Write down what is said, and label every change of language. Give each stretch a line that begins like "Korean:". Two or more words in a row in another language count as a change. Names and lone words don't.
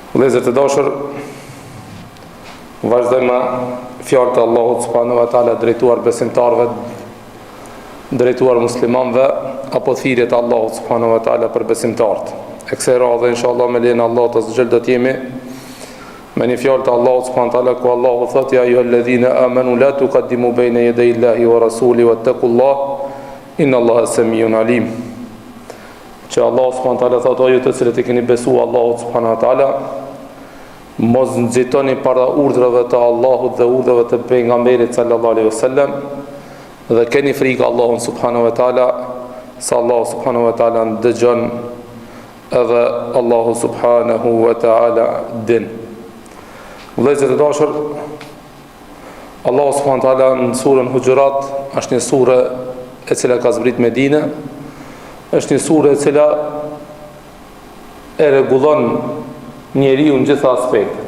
Albanian: Vëllezër të dashur, vazhdojmë fjalët e Allahut
Arabic: سبحانه وتعالى
Albanian: drejtuar besimtarëve, drejtuar muslimanëve, apo thirrjet e Allahut
Arabic: سبحانه وتعالى
Albanian: për besimtarët. E kësaj radhe inshallah me lejen e Allahut azza do të jemi me një fjalë të Allahut
Arabic: سبحانه وتعالى
Albanian: ku Allahu thotë:
Arabic: "يا أيها الذين آمنوا لا تقدموا بين يدي الله ورسوله واتقوا الله إن الله سميع عليم."
Albanian: Që Allah
Arabic: سبحانه وتعالى
Albanian: thotë: "O ju të cilët i keni besuar Allahut
Arabic: سبحانه وتعالى,
Albanian: mos nxitoni para urdhrave të Allahut dhe urdhrave të pejgamberit
Arabic: صلى الله عليه وسلم,
Albanian: dhe keni frikë Allahun
Arabic: سبحانه وتعالى,
Albanian: sa Allah
Arabic: سبحانه وتعالى
Albanian: dëgjon edhe Allahu
Arabic: سبحانه وتعالى
Albanian: din." Vëllezër të dashur, Allah
Arabic: سبحانه وتعالى
Albanian: në surën Hujurat, është një sure e cila ka zbrit Medinë, është një sure e cila e rregullon njeriu në gjitha aspektet.